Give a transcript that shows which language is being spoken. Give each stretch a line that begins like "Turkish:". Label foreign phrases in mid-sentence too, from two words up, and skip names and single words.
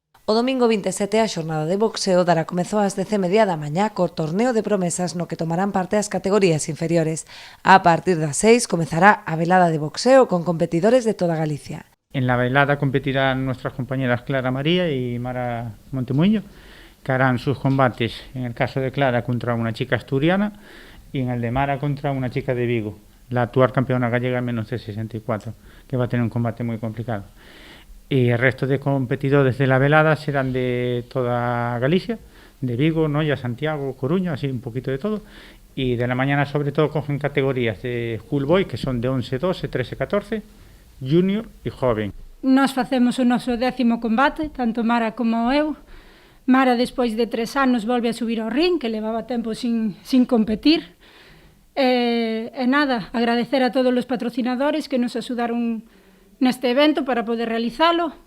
Galician: O domingo 27 a xornada de boxeo dará comezo ás 10:30 da mañá co torneo de promesas no que tomarán parte as categorías inferiores. A partir das 6 comezará a velada de boxeo con competidores de toda Galicia.
Spanish: En la velada competirán nuestras compañeras Clara María y Mara Montemuño, que harán sus combates, en el caso de Clara, contra una chica asturiana y en el de Mara contra una chica de Vigo, la actual campeona gallega en menos de 64, que va a tener un combate muy complicado. Y el resto de competidores de la velada serán de toda Galicia, de Vigo, Noia, Santiago, Coruña, así un poquito de todo. Y de la mañana sobre todo cogen categorías de Schoolboy, que son de 11, 12, 13, 14, Junior y Joven.
Galician: Nós facemos o noso 10º combate, tanto Mara como eu. Mara, despois de 3 anos, volve a subir ao ring, que levaba tempo sin competir. E nada, agradecer a todos os patrocinadores que nos axudaron neste evento para poder realizalo.